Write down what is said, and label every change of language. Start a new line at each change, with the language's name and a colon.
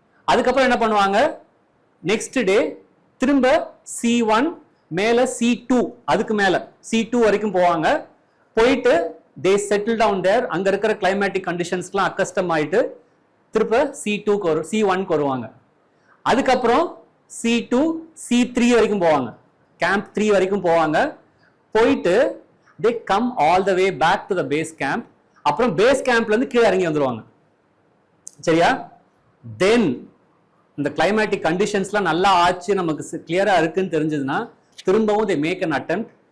Tamil: அதுக்கப்புறம் என்ன பண்ணுவாங்க, நெக்ஸ்ட் டே திரும்ப C1 மேல C2, அதுக்கு மேல C2 வரைக்கும் போவாங்க. போயிட்டு
English: they settle down there,
Tamil: அங்க இருக்கிற கிளைமேட்டிக் கண்டிஷன்ஸ்க்குலாம் அக்கஸ்டம் ஆயிட்டு திரும்ப C1க்கு வருவாங்க. அதுக்கப்புறம் C2 C3 வரைக்கும் போவாங்க, கேம்ப் 3 வரைக்கும் போவாங்க.
English: போயிட்டு they come all the way back to the base camp.
Tamil: அப்புறம் பேஸ் கேம்ப்ல இருந்து கீழே இறங்கி வந்துருவாங்க. சரியா? தென் இந்த கிளைமேட்டிக் கண்டிஷன்ஸ்லாம் நல்லா ஆச்சு, நமக்கு கிளியரா இருக்குன்னு தெரிஞ்சதுன்னா திரும்பவும்
English: they make an attempt.